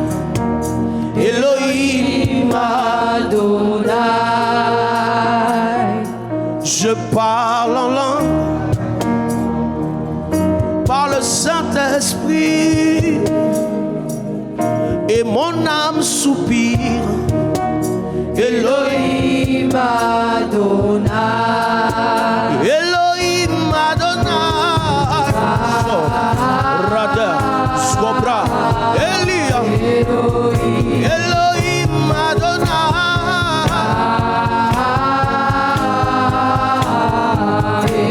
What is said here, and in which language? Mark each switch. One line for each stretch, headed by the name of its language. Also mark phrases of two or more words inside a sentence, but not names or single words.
Hebrew: אלוהים אדוני.
French: Je parle en langue par le Saint-Esprit, et mon âme soupire.
Hebrew: אלוהים אדוני. אלוהים אדוני. Rada, Skobra, Elia. אלוהים אדוני.